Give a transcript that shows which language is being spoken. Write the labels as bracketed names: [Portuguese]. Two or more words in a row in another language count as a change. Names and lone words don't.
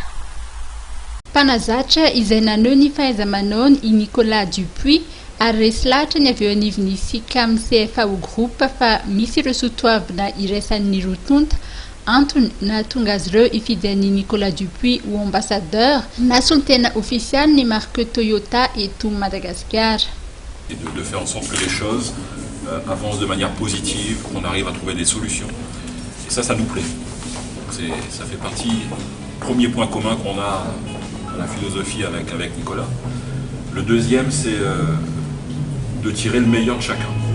[Malagasy] Mpanazatra izay naneho ny fahaiza-manaony i Nicolas Dupuis ary resy lahatra ny avy eo anivon'ny SICAM CFAO Group fa misy ireo soatoavina iraisan'ny rotonta antony nahatonga azy ireo ifidy an'i Nicolas Dupuis ho ambassadeur na solitena ofisialy ny marque Toyota eto Madagascar. [French] De faire en sorte que les choses avancent de manière positive, qu'on arrive à trouver des solutions. Et ça nous plaît. Ça fait partie du premier point commun qu'on a la philosophie avec Nicolas. Le deuxième, c'est de tirer le meilleur de chacun.